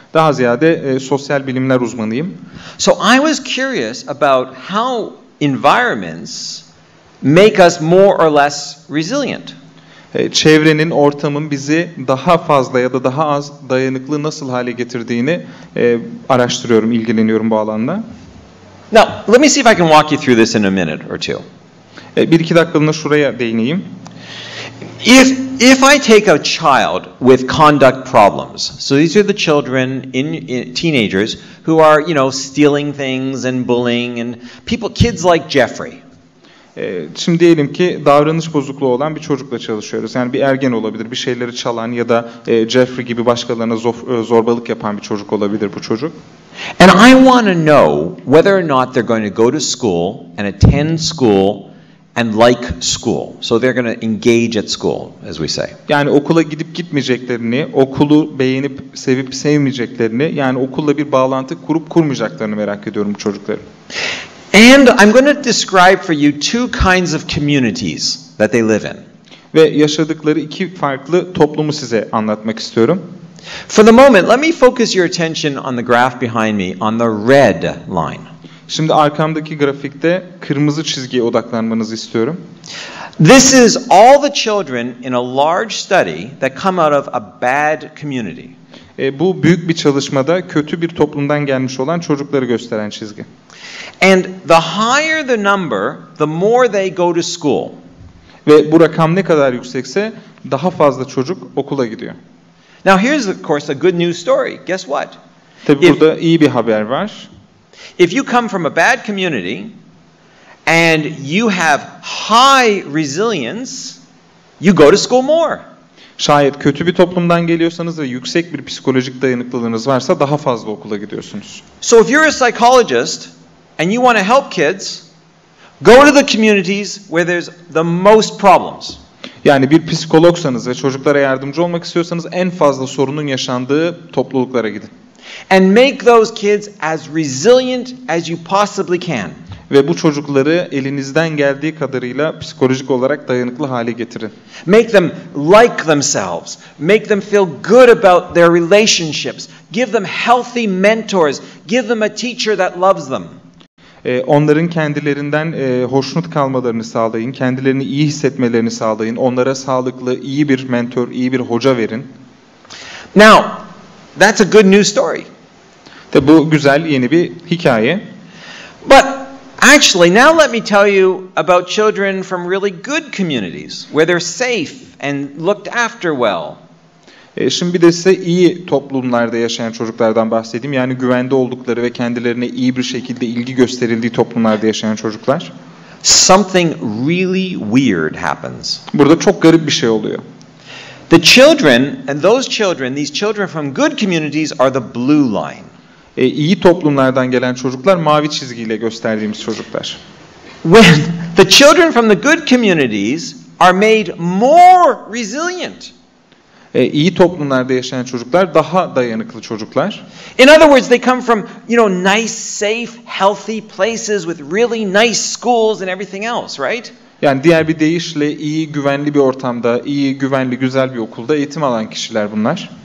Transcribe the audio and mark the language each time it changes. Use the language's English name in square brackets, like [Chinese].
[Turkish] Daha ziyade sosyal bilimler uzmanıyım. [English] So I was curious about how environments make us more or less resilient. [Turkish] Çevrenin, ortamın bizi daha fazla ya da daha az dayanıklı nasıl hale getirdiğini araştırıyorum, ilgileniyorum bu alanda. [English] Now, let me see if I can walk you through this in a minute or two. [Turkish] Bir iki dakikalığına şuraya değineyim. [English] If I take a child with conduct problems, so these are the children in teenagers who are, stealing things and bullying and kids like Jeffrey. [Turkish] Şimdi diyelim ki davranış bozukluğu olan bir çocukla çalışıyoruz. Yani bir ergen olabilir, bir şeyleri çalan ya da Jeffrey gibi başkalarına zorbalık yapan bir çocuk olabilir bu çocuk. [English] And I want to know whether or not they're going to go to school and attend school and like school. So they're going to engage at school, as we say. [Turkish] Yani okula gidip gitmeyeceklerini, okulu beğenip sevip sevmeyeceklerini, yani okulla bir bağlantı kurup kurmayacaklarını merak ediyorum bu çocukların. [English] And I'm going to describe for you two kinds of communities that they live in. [Turkish] Ve yaşadıkları iki farklı toplumu size anlatmak istiyorum. [English] For the moment, let me focus your attention on the graph behind me, on the red line. [Turkish] Şimdi arkamdaki grafikte kırmızı çizgiye odaklanmanızı istiyorum. [English] This is all the children in a large study that come out of a bad community. [Turkish] Bu büyük bir çalışmada kötü bir toplumdan gelmiş olan çocukları gösteren çizgi. [English] And the higher the number, the more they go to school. [Turkish] Ve bu rakam ne kadar yüksekse daha fazla çocuk okula gidiyor. [English] Now here's of course a good news story. Guess what? [Turkish] Tabii burada iyi bir haber var. [English] If you come from a bad community and you have high resilience, you go to school more. [Turkish] Şayet kötü bir toplumdan geliyorsanız ve yüksek bir psikolojik dayanıklılığınız varsa daha fazla okula gidiyorsunuz. [English] So if you're a psychologist and you want to help kids, go to the communities where there's the most problems. [Turkish] Yani bir psikologsanız ve çocuklara yardımcı olmak istiyorsanız en fazla sorunun yaşandığı topluluklara gidin. [English] And make those kids as resilient as you possibly can. [Turkish] Ve bu çocukları elinizden geldiği kadarıyla psikolojik olarak dayanıklı hale getirin. [English] Make them like themselves. Make them feel good about their relationships. Give them healthy mentors. Give them a teacher that loves them. [Turkish] Onların kendilerinden hoşnut kalmalarını sağlayın, kendilerini iyi hissetmelerini sağlayın, onlara sağlıklı, iyi bir mentor, iyi bir hoca verin. [English] Now, that's a good news story. [Turkish] Tabi bu güzel yeni bir hikaye. [English] But actually, now let me tell you about children from really good communities where they're safe and looked after well. [Turkish] Şimdi bir de size iyi toplumlarda yaşayan çocuklardan bahsedeyim. Yani güvende oldukları ve kendilerine iyi bir şekilde ilgi gösterildiği toplumlarda yaşayan çocuklar. [English] Something really weird happens. [Turkish] Burada çok garip bir şey oluyor. [English] The children, and those children, these children from good communities are the blue line. [Turkish] İyi toplumlardan gelen çocuklar mavi çizgiyle gösterdiğimiz çocuklar. [English] When the children from the good communities are made more resilient. [Turkish] İyi toplumlarda yaşayan çocuklar daha dayanıklı çocuklar. [English] In other words, they come from, nice, safe, healthy places with really nice schools and everything else, right? [Turkish] Yani diğer bir deyişle iyi, güvenli bir ortamda, iyi, güvenli, güzel bir okulda eğitim alan kişiler bunlar.